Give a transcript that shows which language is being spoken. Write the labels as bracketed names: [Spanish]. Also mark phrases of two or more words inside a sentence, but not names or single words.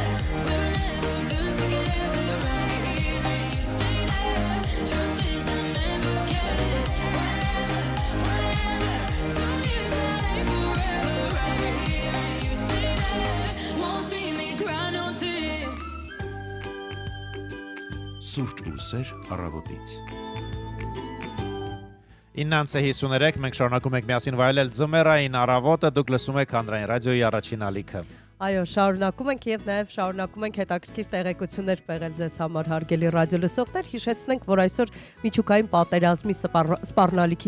[English] We were never good together. I'll be here and you stay there. Truth is I never cared. Whatever, whatever. 2 years that ain't forever. I'll be here and you stay there. Won't see me cry no tears. [Armenian] Սուրճ ու սեր առավոտից։ 9:53 մենք շարունակում ենք միասին վայելել ձմեռային առավոտը, դուք լսում եք Հանրային ռադիոյի առաջին ալիքը։ Այո, շարունակում ենք եւ նաեւ շարունակում ենք հետաքրքիր տեղեկություններ պեղել ձեզ համար հարգելի ռադիոլսողներ։ Հիշեցնենք, որ այսօր միջուկային պատերազմի սպառնալիքի